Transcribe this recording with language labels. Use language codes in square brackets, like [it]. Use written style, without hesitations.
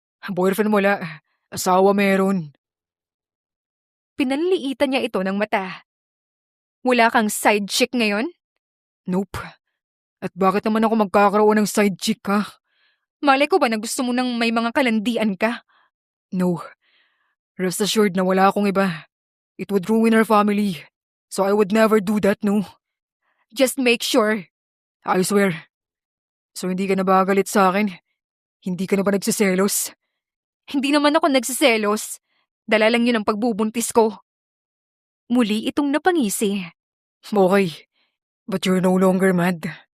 [tl] Boyfriend wala. Asawa meron. Pinanliitan niya ito ng mata. Wala kang side chick ngayon? [en] Nope. [tl] At bakit naman ako magkakaroon ng side chick, ha? Malay ko ba na gusto mo nang may mga kalandian ka? No. [en] Rest assured [tl] na wala akong iba. [en] It would ruin our family. So I would never do that, no? Just make sure. I swear. [tl] So hindi ka na ba galit sa akin? Hindi ka na ba nagsiselos? Hindi naman ako nagsiselos. Dala lang yun ang pagbubuntis ko. Muli itong napangisi. [en] Okay. But you're no longer mad.